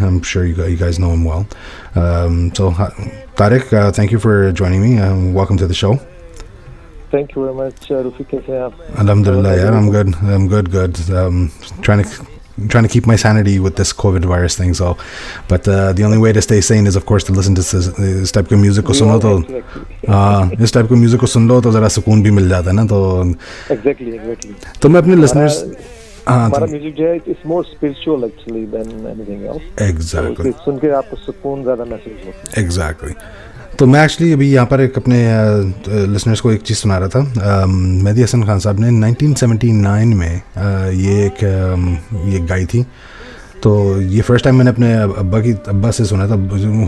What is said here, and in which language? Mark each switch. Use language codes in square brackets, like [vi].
[en] I'm sure you guys know him well. Tariq, thank you for joining me. Welcome to the show. Thank you very much, Rufi. [hi] Kaise aap? [en] Alhamdulillah, yeah, I'm good. Trying to keep my sanity with this COVID virus thing. So, but the only way to stay sane is, of course, to listen to this type of music. This type of music [hi] को सुन लो तो जरा सुकून भी मिल जाता है ना तो. [en] Exactly. [hi] तो मैं अपने listeners. हमारा म्यूजिक जो है [en] it's more spiritual actually than anything else. Exactly. [hi] तो सुन के आपको सुकून ज़्यादा महसूस होता है. [en] Exactly. [hi] तो मैं एक्चुअली अभी यहाँ पर एक अपने लिसनर्स को एक चीज़ सुना रहा था. मेहदी हसन खान साहब ने 1979 में ये गाई थी. तो ये फर्स्ट टाइम मैंने अपने अब्बा से सुना था.